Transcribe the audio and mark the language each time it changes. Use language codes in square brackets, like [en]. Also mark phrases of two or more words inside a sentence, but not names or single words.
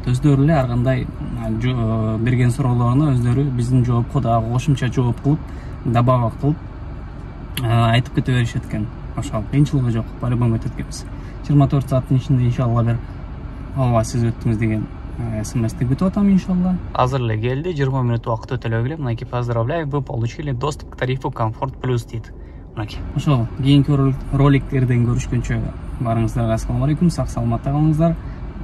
[ky] Өздөрү эле ар кандай берген суроолоруна өздөрү биздин жоопко дагы кошумча жооп кылып, добавок кылып айтып кете беришет экен. Ошол кыйынчылыгы жок, по-любому өтөт экенбиз. 24 сааттын ичинде иншалла бир ооба сиз өттүңүз деген смс'ти күтүп атам иншалла. Азыр эле келди, 20 минут убакыт өтө эле келе. Мынакей, [ru] поздравляю, вы получили доступ к тарифу Комфорт Плюс дейт. [ky] Мынакей. Ошол кийинки роликтерден көрүшкөнчө барыңыздарга [ar] السلام عليكم, [ky] сак саламатта калыңыздар.